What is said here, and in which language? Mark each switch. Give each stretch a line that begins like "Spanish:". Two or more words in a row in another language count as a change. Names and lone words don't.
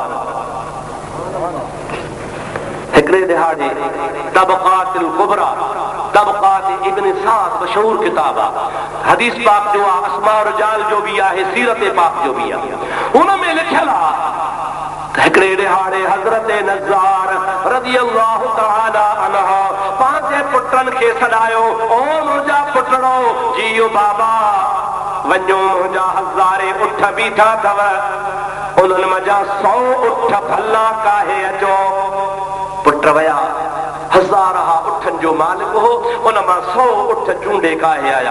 Sindhi: हिकिड़े दिहाड़े तबक़ातिल कुबरा, तबक़ात इब्न साद मशहूर किताब आहे, हदीस पाक जो आहे, अस्मा रिजाल जो बि आहे, सीरत पाक जो बि आहे। उन में लिखियल आहे हिकिड़े दिहाड़े हज़रत नज़ार
Arabic: رضي الله تعالى عنه
Sindhi: पंहिंजे पुटनि खे सॾायो, ओ मुंहिंजा पुटड़ो जियो बाबा, वञो मुंहिंजा हज़ारे उठ बीठा अथव, उन्हनि मज़ा 100 उठ भला काहे अचो। पुट विया, 1000 उठनि जो मालिक हो, उन मां 100 उठ चूंडे काहे आया।